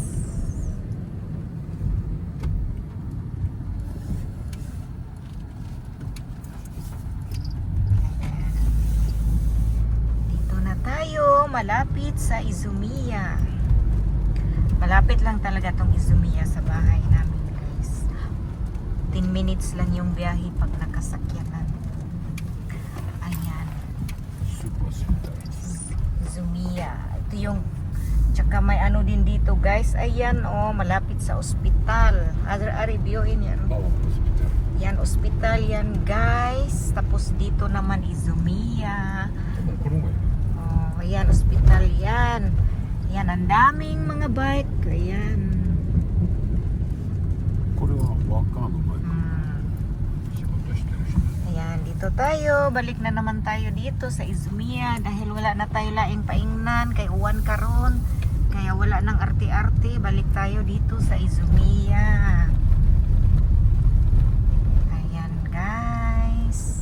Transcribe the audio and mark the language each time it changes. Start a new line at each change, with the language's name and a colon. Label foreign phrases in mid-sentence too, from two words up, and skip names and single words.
Filipino: Dito na tayo, malapit sa Izumiya. Malapit lang talaga tong Izumiya sa bahay namin, guys. 10 minutes lang yung biyahe pag nakasakyanan. Ayan,
Japanese: スーパーセンター。
Filipino: Izumiya. Ito yung, tsaka may ano din dito, guys. Ayan, oh, malapit sa ospital. Ari biohin yan.
Japanese: バワーホスピタル。
Filipino: Yan, ospital yan, guys. Tapos dito naman Izumiya.
Japanese: 多分この方がいいね。
Filipino: Oh, ayan, ospital yan. Yan, ang daming mga bike. Ayan.
Japanese: これはワーカーの前。 Hmm. 仕事してる人。
Filipino: Ayan, dito tayo. Balik na naman tayo dito sa Izumiya dahil wala na tayo
Cebuano: laing paingnan kay uwan karon.
Filipino: Kaya wala nang arte-arte. Balik tayo dito sa Izumiya. Ayan guys.